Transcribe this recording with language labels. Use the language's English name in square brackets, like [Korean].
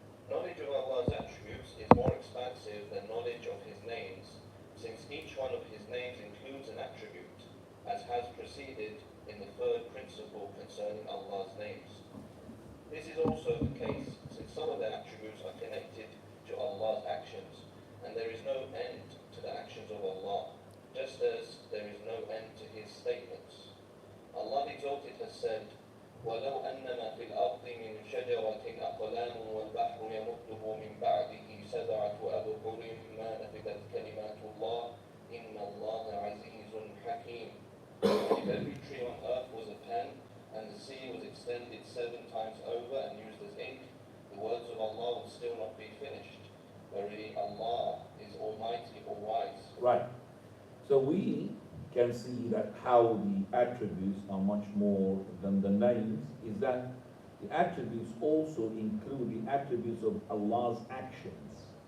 [English] Knowledge of Allah's attributes is more expansive than knowledge of His names, since each one of His names includes an attribute, as has preceded in the third principle concerning Allah's names. This is also the case since some of the attributes are connected to Allah's actions, and there is no end to the actions of Allah, just as there is no end to His statements. Allah the Exalted has said, [Arabic] وَلَوْ أَنَّمَا فِي الْأَرْضِ مِنْ شَجَرَةٍ أَقْلَامٌ وَالْبَحْرُ يَمُدُّهُ مِنْ بَعْدِهِ سَبْعَةُ أَبْحُرٍ مَا نَفِدَتْ كَلِمَاتُ اللَّهِ إِنَّ اللَّهَ عَزِيزٌ حَكِيمٌ. [English] If every tree on earth was a pen, and the sea was extended 7 times over and used as ink, the words of Allah would still not be finished. Verily, Allah is Almighty or wise. Right. So we can see that how the attributes are much more than the names is that the attributes also include the attributes of Allah's actions.